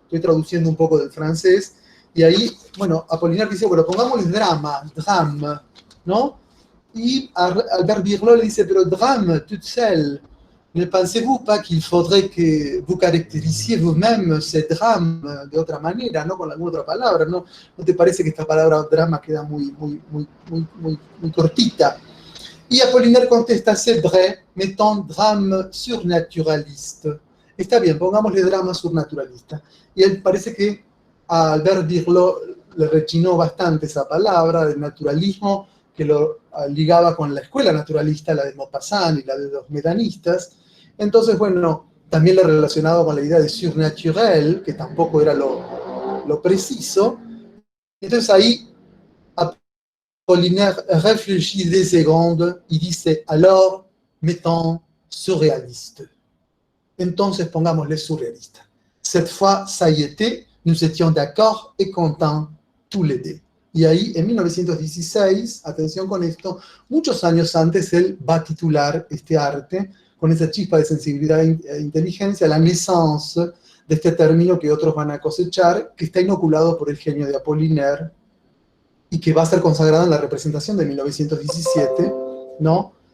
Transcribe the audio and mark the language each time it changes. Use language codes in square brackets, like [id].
[es] Estoy traduciendo un poco del francés, y ahí, bueno, Apollinaire dice, bueno, pongámosle drame, ¿no? Y Albert Birlot le dice, pero [fr] drame, toute seule, ne pensez-vous pas qu'il faudrait que vous caractérisiez vous-même ce drame [es] de otra manera, ¿no? Con alguna otra palabra, ¿no? ¿No te parece que esta palabra drama queda muy cortita? Y Apollinaire contesta, [fr] c'est vrai, mettons drame surnaturaliste. [es] Está bien, pongámosle drama surnaturalista. Y él parece que a Albert Birlot le rechinó bastante esa palabra del naturalismo, que lo ligaba con la escuela naturalista, la de Maupassant y la de los medanistas. Entonces, bueno, también lo relacionado con la idea de surnaturel, que tampoco era lo preciso. Entonces ahí Apollinaire [fr] réfléchit des secondes [es] y dice, [fr] alors, mettons surréaliste. [es] Entonces pongámosle surrealista. [fr] Cette fois, ça y était, nous étions d'accord et contents tous les deux. [es] Y ahí, en 1916, atención con esto, muchos años antes él va a titular este arte, con esa chispa de sensibilidad e inteligencia, [fr] la naissance [es] de este término que otros van a cosechar, que está inoculado por el genio de Apollinaire y que va a ser consagrado en la representación de 1917, ¿no?